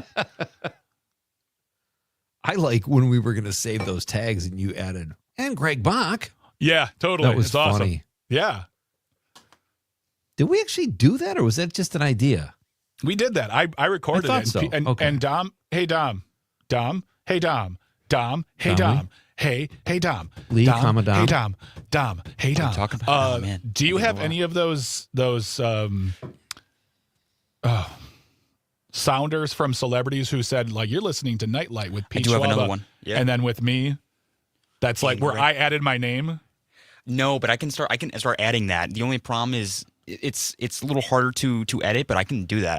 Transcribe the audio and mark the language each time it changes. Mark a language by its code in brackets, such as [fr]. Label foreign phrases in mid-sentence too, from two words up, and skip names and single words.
[en] I like when we were going to save those tags and you added, and Greg Bach. Yeah, totally. That was it's awesome. funny. Yeah. Did we actually do that, or was that just an idea? We did that. I recorded I it. thought so. And Dom, hey, Dom. Dom, hey, Dom. Dom. Hey, Dom. Dom. Hey, Dom. Lee, Dom. comma, Dom. Hey, Dom. Dom. Hey, Dom. talking about? Oh, man. Do you have any of those sounders from celebrities who said, like, you're listening to Nite Lite with Pete do have Schwaba, another one. Yeah. and then with me, that's like where I added my name? No, but I can start adding that. The only problem is it's a little harder to edit, but I can do that.